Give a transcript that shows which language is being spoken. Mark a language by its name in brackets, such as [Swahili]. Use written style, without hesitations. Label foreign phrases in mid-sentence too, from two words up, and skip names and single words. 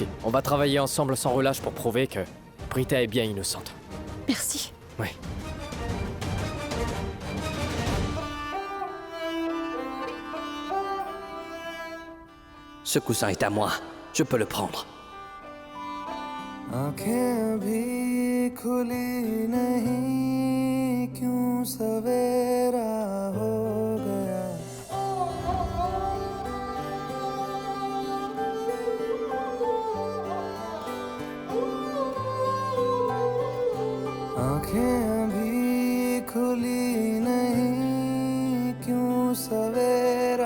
[French] On va travailler ensemble sans relâche pour prouver que Brita est bien innocente. Merci. Oui. Ce coussin est à moi. Je peux le prendre. [Hindi] आँखें भी खुली नहीं क्यों सवेरा हो गया आँखें भी खुली नहीं क्यों सवेरा